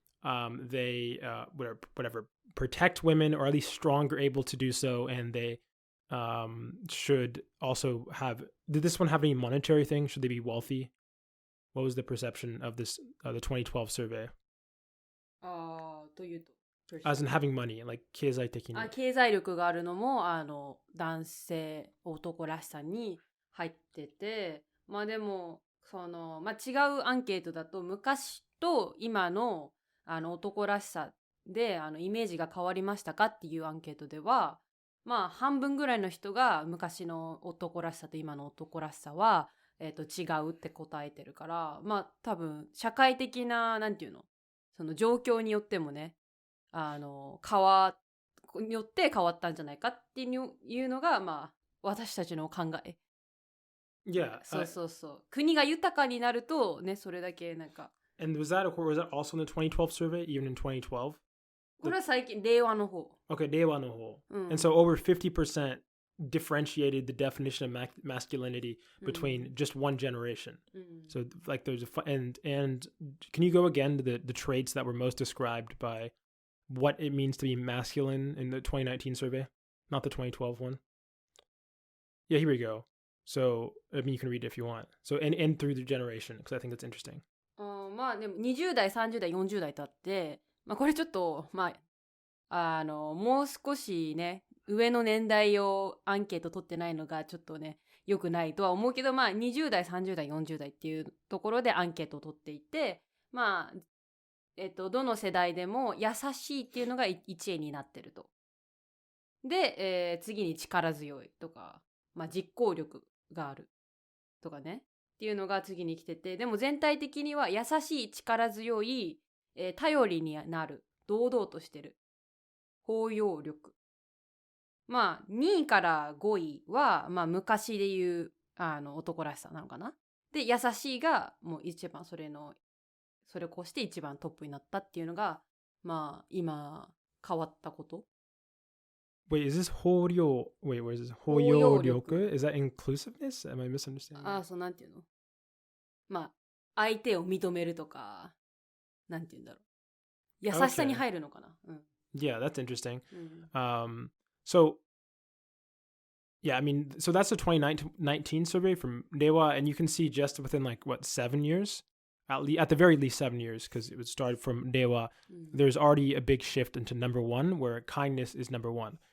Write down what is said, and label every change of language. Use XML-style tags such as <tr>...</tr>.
<en>They whatever protect women, or at least stronger, able to do so, and they should also have. Did this one have any monetary thing? Should they be wealthy? What was the perception of this the 2012 survey?</en> <ja>というと</ja> <en>As in having money, like</en> <ja>経済的に。経済力があるのも男性男らしさに入ってて、まあでも違うアンケートだと昔と今の男らしさでイメージが変わりましたかっていうアンケートでは、まあ半分ぐらいの人が昔の男らしさと今の男らしさは、違うって答えてるから、まあ多分社会的ななんていうの、その状況によってもね、によって変わったんじゃないかっていうのが、まあ私たちの考え。 Yeah. そう。国が豊かになるとね、それだけなんか。</ja> <en>And was that also in the 2012 survey, even in 2012?</en> <ja>これは最近、令和の方。</ja> <en>Okay,</en> <ja>令和の方。</ja> <en>And so over 50% differentiated the definition of masculinity between just one generation. So like there's and can you go again to the traits that were most described by what it means to be masculine in the 2019 survey, not the 2012 one? Yeah, here we go. So I mean, you can read it if you want. So and through the generation, because I think that's interesting.</en> <ja>まあでも20代30代40代とあって、まあこれちょっとまあもう少しね上の年代をアンケート取ってないのがちょっとね良くないとは思うけど、まあ20代30代40代っていうところでアンケートを取っていて、まあどの世代でも優しいっていうのが1位になってると。で、次に力強いとか、まあ実行力があるとかねっていうのが次に来てて、でも全体的には優しい、力強い、頼りになる、堂々としてる、包容力。まあ2位から5位はまあ昔で言う男らしさなのかな。で優しいがもう一番それを越して一番トップになったっていうのがまあ今変わったこと。</ja> <en>Wait, is this 包容 Wait, where is this? 包容力?Is that inclusiveness? Am I misunderstanding?</en> <ja>そうなんていうの？まあ相手を認めるとか、なんていうんだろう。優しさに入るのかな。</ja> <en>Yeah, that's interesting. So yeah, I mean, so that's the 2019 survey from Dewa, and you can see just within like 7 years, at the very least 7 years, because it would start from Dewa. There's already a big shift into number one, where kindness is number one.</en>